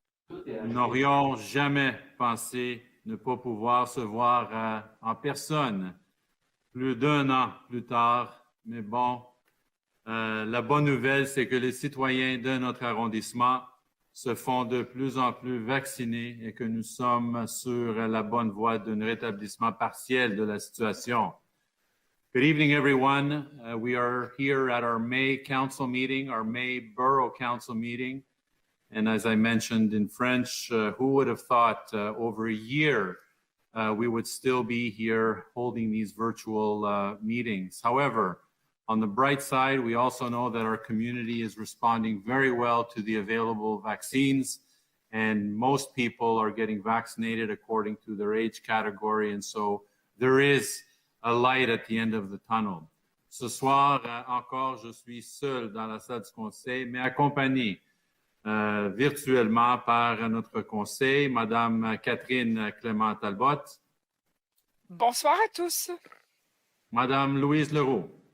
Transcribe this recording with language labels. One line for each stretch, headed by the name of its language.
French: Nous n'aurions jamais pensé ne pas pouvoir se voir en personne plus d'un an plus tard. Mais bon, la bonne nouvelle, c'est que les citoyens de notre arrondissement se font de plus en plus vacciner et que nous sommes sur la bonne voie d'un rétablissement partiel de la situation.
English: Good evening, everyone. We are here at our May Council meeting, our May Borough Council meeting. And as I mentioned in French, who would have thought over a year we would still be here holding these virtual meetings. However, on the bright side, we also know that our community is responding very well to the available vaccines, and most people are getting vaccinated according to their age category. And so there is a light at the end of the tunnel.
French: Ce soir, encore, je suis seul dans la salle du conseil, mais accompagné virtuellement par notre conseil, Madame Catherine Clément-Talbot. Bonsoir à tous. Madame Louise Leroux.